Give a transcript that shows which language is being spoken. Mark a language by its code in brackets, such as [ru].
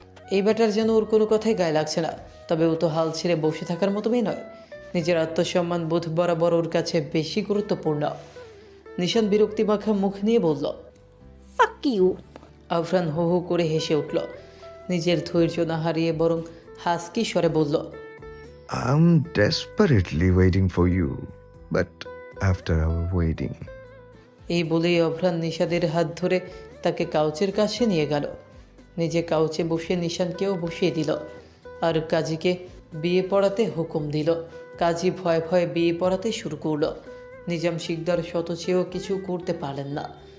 [bn] এই ব্যাটার যেন ওর কোনো কথাই গায়ে লাগছে না। তবে ও তো হাল ছেড়ে বসে থাকার মতো মেয়ে নয়। নিজের আত্মসম্মান বোধ বরাবর ওর কাছে বেশি গুরুত্বপূর্ণ। নিশান বিরক্তি মাখা মুখ নিয়ে বলল, [en] Fuck you. [bn] আফরান হো হো করে হেসে উঠল। নিজের ধৈর্য না হারিয়ে বরং হাসকি স্বরে বলল, [en] I'm desperately waiting for you, but after our waiting. [bn] এই বলেই অভ্রান নিশাদের হাত ধরে তাকে কাউচের কাছে নিয়ে গেল। নিজে কাউচে বসে নিশানকেও বসিয়ে দিল আর কাজীকে বিয়ে পড়াতে হুকুম দিল। কাজী ভয়ে ভয়ে বিয়ে পড়াতে শুরু করলো। নিজাম শিকদার শত চেয়েও কিছু করতে পারলেন না।